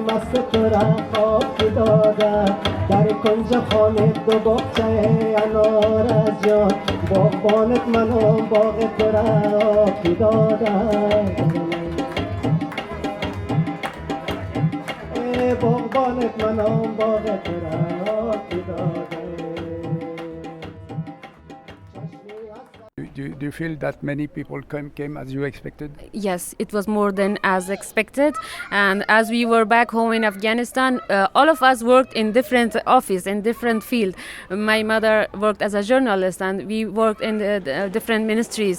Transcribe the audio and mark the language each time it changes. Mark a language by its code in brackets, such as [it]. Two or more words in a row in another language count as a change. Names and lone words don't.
[fa] مست ترا خواب کی داده در کنج خانه دو باغچه انار از جان باغبانت منو باغ ترا آب کی داده باغبانت منو باغ ترا آب کی داده. [en] Do you feel that many people came as you expected? Yes, it was more than as expected. And as we were back home in Afghanistan, all of us worked in different office, in different field. My mother worked as a journalist and we worked in the different ministries.